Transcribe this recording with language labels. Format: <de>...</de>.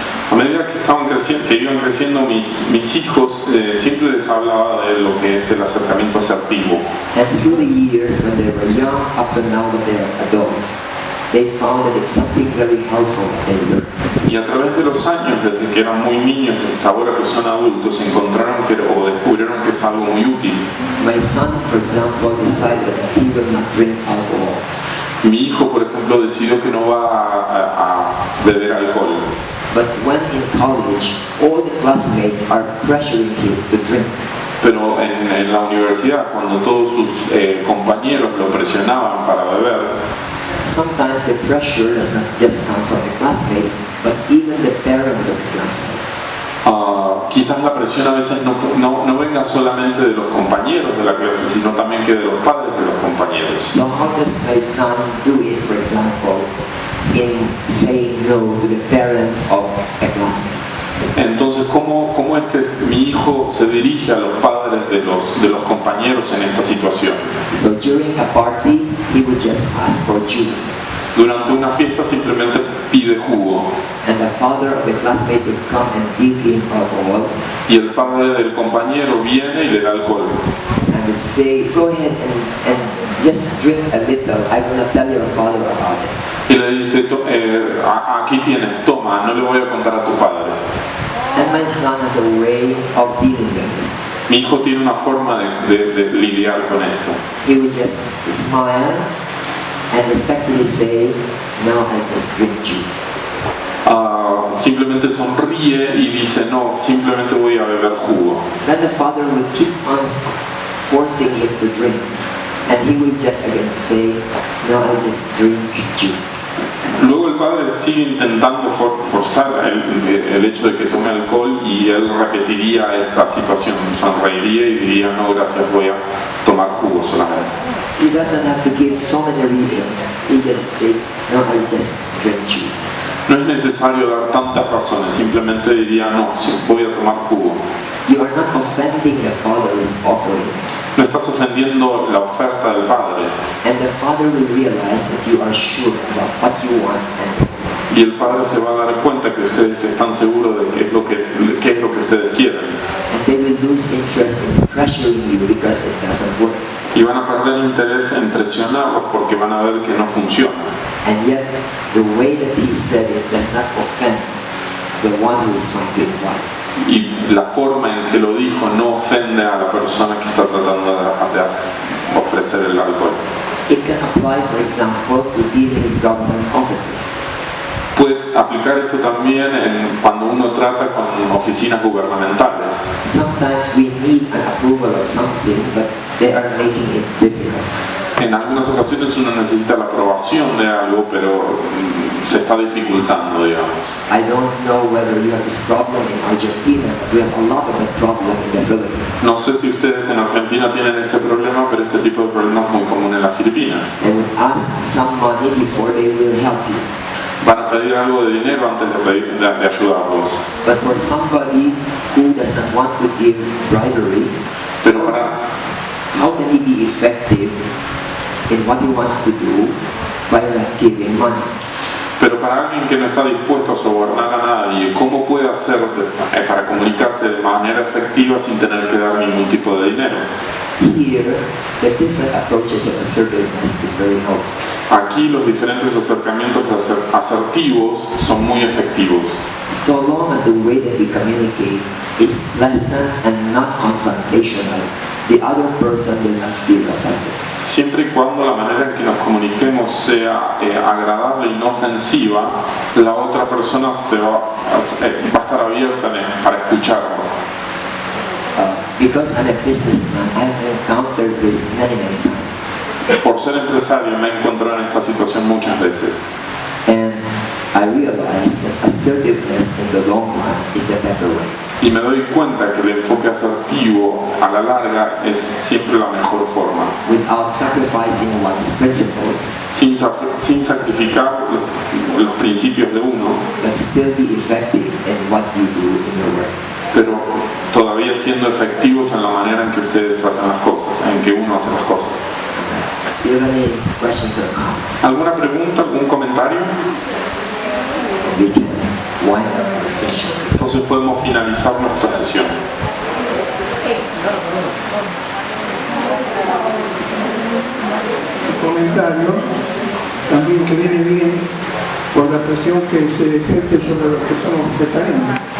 <es>A medida que iban creciendo mis hijos, siempre les hablaba de lo que es el acercamiento asertivo.</es> <en>And through the years, when they were young, up to now that they are adults, they found that it's something very helpful that they learned.</en> <es>Y a través de los años, desde que eran muy niños hasta ahora que son adultos, descubrieron que es algo muy útil.</es> <en>My son, for example, decided that he will not drink alcohol.</en> <es>Mi hijo, por ejemplo, decidió que no va a beber alcohol.</es> <en>But when in college, all the classmates are pressuring him to drink.</en> <es>Pero en la universidad, cuando todos sus compañeros lo presionaban para beber,</es> <en>sometimes the pressure does not just come from the classmates, but even the parents of the classmates.</en> <es>Quizás la presión a veces no venga solamente de los compañeros de la clase, sino también que de los padres de los compañeros.</es> <en>So how does my son do it, for example, in saying no to the parents of a classmate?</en> <es>Entonces, ¿cómo es que mi hijo se dirige a los padres de los compañeros en esta situación?</es> <en>So during a party, he would just ask for juice.</en> <es>Durante una fiesta simplemente pide jugo.</es> <en>And the father of the classmate would come and give him alcohol.</en> <es>Y el padre del compañero viene y le da alcohol.</es> <en>And would say, go ahead and just drink a little. I will not tell your father about it.</en> <es>Y le dice, aquí tienes, toma, no le voy a contar a tu padre.</es> <en>And my son has a way of dealing with this.</en> <es>Mi hijo tiene una forma de lidiar con esto.</es> <en>He would just smile and respectfully say, no, I just drink juice.</en> <es>Simplemente sonríe y dice, no, simplemente voy a beber jugo.</es> <en>Then the father would keep on forcing him to drink. And he would just again say, no, I just drink juice.</en> <es>Luego el padre sigue intentando forzar el hecho de que tome alcohol y él repetiría esta situación, sonreiría y diría, no, gracias, voy a tomar jugo solamente.</es> <en>He doesn't have to give so many reasons. He just says, no, I just drink juice.</en> <es>No es necesario dar tantas razones, simplemente diría, no, voy a tomar jugo.</es> <en>You are not offending the father's offering.</en> <es>No estás ofendiendo la oferta del padre.</es> <en>And the father will realize that you are sure about what you want and</en> <es>Y el padre se va a dar cuenta que ustedes están seguros de qué es lo que ustedes quieren.</es> <en>and they will lose interest in pressuring you because it doesn't work.</en> <es>Y van a perder interés en presionarlos porque van a ver que no funciona.</es> <en>And yet, the way that he said it does not offend the one who is trying to invite.</en> <es>Y la forma en que lo dijo no ofende a la persona que está tratando de ofrecer el alcohol.</es> <en>It can apply, for example, to dealing with government offices.</en> <es>Puede aplicar esto también cuando uno trata con oficinas gubernamentales.</es> <en>Sometimes we need an approval of something, but they are making it difficult.</en> <es>En algunas ocasiones uno necesita la aprobación de algo, pero se está dificultando, digamos.</es> <en>I don't know whether you have this problem in Argentina, but we have a lot of that problem in the Philippines.</en> <es>No sé si ustedes en Argentina tienen este problema, pero este tipo de problema es muy común en las Filipinas.</es> <en>They would ask some money before they will help you.</en> <es>Van a pedir algo de dinero antes de ayudarlos.</es> <en>But for somebody who doesn't want to give bribery,</en> <es>Pero para,</es> <en>how can he be effective in what he wants to do by not giving money?</en> <es>pero para alguien que no está dispuesto a sobornar a nadie, ¿cómo puede hacer para comunicarse de manera efectiva sin tener que dar ningún tipo de dinero?</es> <en>Here, the different approaches of assertiveness is very helpful.</en> <es>Aquí los diferentes acercamientos asertivos son muy efectivos.</es> <en>So long as the way that we communicate is pleasant and not confrontational, the other person will not feel offended.</en> <es>Siempre y cuando la manera en que nos comuniquemos sea agradable y no ofensiva, la otra persona va a estar abierta para escucharlo.</es> <en>Because I'm a businessman, I've encountered this many times.</en> <es>Por ser empresario me he encontrado en esta situación muchas veces.</es> <en>And I realize that assertiveness in the long run is the better way.</en> <es>Y me doy cuenta que el enfoque asertivo a la larga es siempre la mejor forma.</es> <en>Without sacrificing one's principles,</en> <es>Sin sacrificar los principios de uno,</es> <en>but still be effective in what you do in your work.</en> <es>pero todavía siendo efectivos en la manera en que ustedes hacen las cosas, en que uno hace las cosas.</es> <en>Do you have any questions or comments?</en> <es>¿Alguna pregunta, algún comentario?</es> <en>We can wind up the session.</en> <es>Entonces podemos finalizar nuestra sesión. Un comentario también que viene bien por la presión que se ejerce sobre los que somos vegetarianos.</es>